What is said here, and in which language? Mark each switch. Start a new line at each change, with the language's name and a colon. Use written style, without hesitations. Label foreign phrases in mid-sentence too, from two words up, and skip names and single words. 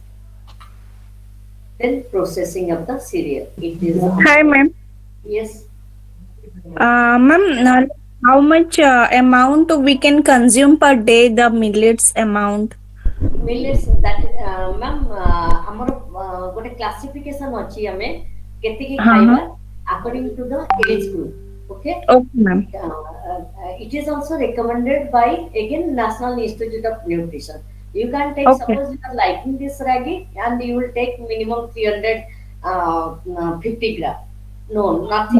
English: Then processing of the cereal. It is Hi, ma'am. yes. Ma'am, how much amount we can consume per day? The millets amount. Millets that ma'am
Odia: ଆମର ଗୋଟେ କ୍ଲାସିଫିକେସନ ଅଛି ଆମେ କେତିକି ଖାଇବା Uh-huh.
English: according to the age group. Okay. Okay, ma'am. It is also recommended by again National Institute of Nutrition. You can take, Okay. suppose you are liking this ragi and you will take minimum 350 gram. No, nothing.